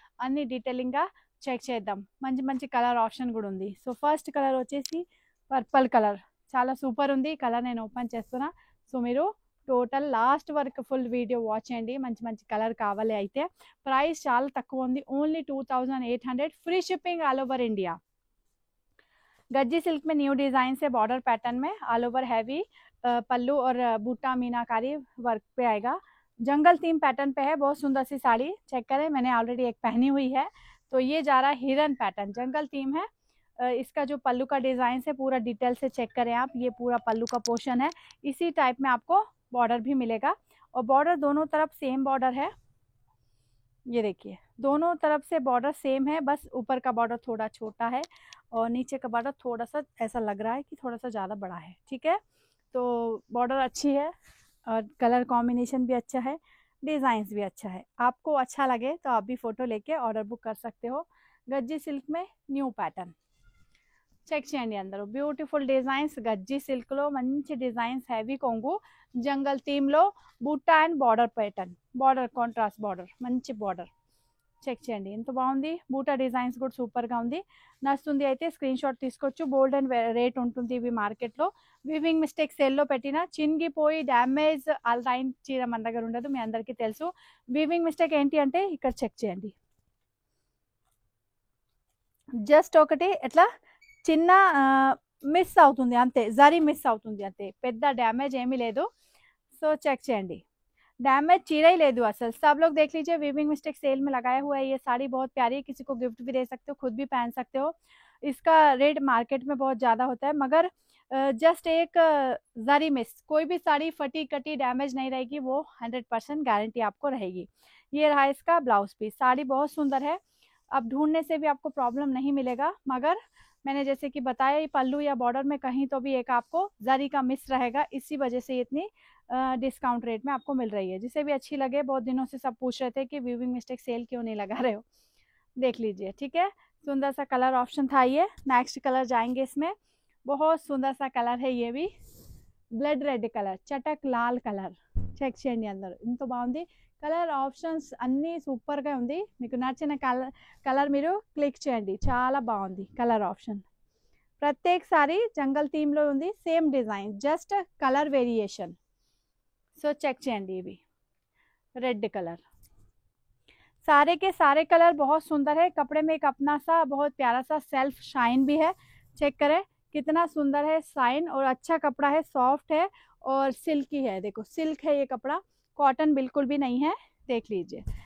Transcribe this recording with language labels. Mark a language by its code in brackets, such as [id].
[te] అన్ని డీటెయిలింగ్గా చెక్ చేద్దాం. మంచి కలర్ ఆప్షన్ కూడా ఉంది. సో ఫస్ట్ కలర్ వచ్చేసి పర్పుల్ కలర్, చాలా సూపర్ ఉంది కలర్. నేను ఓపెన్ చేస్తున్నా. సో మీరు టోటల్ లాస్ట్ వరకు ఫుల్ వీడియో వాచ్ చేయండి. మంచి కలర్ కావాలి అయితే. ప్రైస్ చాలా తక్కువ ఉంది, only 2800, free [en] Shipping all over India. [hi] Gajji silk में न्यू डिजाइन से बॉर्डर पैटर्न में ऑल ओवर हैवी पल्लू और बूटा मीनाकारी वर्क पे आएगा. जंगल थीम पैटर्न पे है. बहुत सुंदर सी साड़ी चेक करें, मैंने ऑलरेडी एक पहनी हुई है. तो ये जा रहा है हिरन पैटर्न, जंगल थीम है. इसका जो पल्लू का डिज़ाइन है पूरा डिटेल से चेक करें आप. ये पूरा पल्लू का पोर्शन है. इसी टाइप में आपको बॉर्डर भी मिलेगा और बॉर्डर दोनों तरफ सेम बॉर्डर है. ये देखिए दोनों तरफ से बॉर्डर सेम है, बस ऊपर का बॉर्डर थोड़ा छोटा है और नीचे का बॉर्डर थोड़ा सा ऐसा लग रहा है कि थोड़ा सा ज़्यादा बड़ा है. ठीक है, तो बॉर्डर अच्छी है और कलर कॉम्बिनेशन भी अच्छा है, डिज़ाइंस भी अच्छा है. आपको अच्छा लगे तो आप भी फ़ोटो लेके ऑर्डर बुक कर सकते हो. गज्जी सिल्क में न्यू पैटर्न [te] చెక్ చేయండి. అందరూ బ్యూటిఫుల్ డిజైన్స్ గజ్జి సిల్క్లో మంచి డిజైన్స్, హెవీ కొంగు జంగల్ థీమ్లో Butta and border pattern, border contrast border, మంచి బార్డర్ చెక్ చేయండి ఎంత బాగుంది. బూటా డిజైన్స్ కూడా సూపర్గా ఉంది. నచ్చుతుంది అయితే స్క్రీన్ షాట్ తీసుకోవచ్చు. బోల్డ్ అండ్ రేట్ ఉంటుంది ఇవి మార్కెట్లో. వీవింగ్ మిస్టేక్ సేల్లో పెట్టిన చినిగిపోయి డ్యామేజ్ ఆల్రైన్ చీర మన దగ్గర ఉండదు, మీ అందరికీ తెలుసు. వీవింగ్ మిస్టేక్ ఏంటి అంటే ఇక్కడ చెక్ చేయండి, జస్ట్ ఒకటి ఎట్లా చిన్న మిస్ అవుతుంది అంతే, జరీ మిస్ అవుతుంది అంతే, పెద్ద డ్యామేజ్ ఏమీ లేదు. సో చెక్ చేయండి, [hi] डैमेज चीरा ही ले दो असल. सब लोग देख लीजिए, वीविंग मिस्टेक सेल में लगाया हुआ है. ये साड़ी बहुत प्यारी है, किसी को गिफ्ट भी दे सकते हो, खुद भी पहन सकते हो. इसका रेट मार्केट में बहुत ज़्यादा होता है, मगर जस्ट एक जरी मिस, कोई भी साड़ी फटी कटी डैमेज नहीं रहेगी, वो 100% गारंटी आपको रहेगी. ये रहा इसका ब्लाउज पीस. साड़ी बहुत सुंदर है, अब ढूंढने से भी आपको प्रॉब्लम नहीं मिलेगा. मगर मैंने जैसे कि बताया, पल्लू या बॉर्डर में कहीं तो भी एक आपको जरी का मिस रहेगा, इसी वजह से इतनी डिस्काउंट रेट में आपको मिल रही है. जिसे भी अच्छी लगे, बहुत दिनों से सब पूछ रहे थे कि वीविंग मिस्टेक सेल क्यों नहीं लगा रहे हो, देख लीजिए. ठीक है, सुंदर सा कलर ऑप्शन था ये. नेक्स्ट कलर जाएंगे इसमें. बहुत सुंदर सा कलर है ये भी, ब्लड रेड कलर, चटक लाल कलर. [te] చెక్ చేయండి అందరూ ఇంత బాగుంది. కలర్ ఆప్షన్స్ అన్నీ సూపర్గా ఉంది. మీకు నచ్చిన కలర్ మీరు క్లిక్ చేయండి, చాలా బాగుంది కలర్ ఆప్షన్. ప్రత్యేక సారీ జంగల్ థీమ్లో ఉంది, same design, just colour variation. [en] so check [te] చేయండి. ఇవి [hi] रेड कलर, सारे के सारे कलर बहुत सुंदर है. कपड़े में एक अपना सा बहुत प्यारा सा सेल्फ शाइन भी है. चेक करें कितना सुंदर है शाइन, और अच्छा कपड़ा है, सॉफ्ट है और सिल्की है. देखो सिल्क है ये कपड़ा, कॉटन बिल्कुल भी नहीं है. देख लीजिए.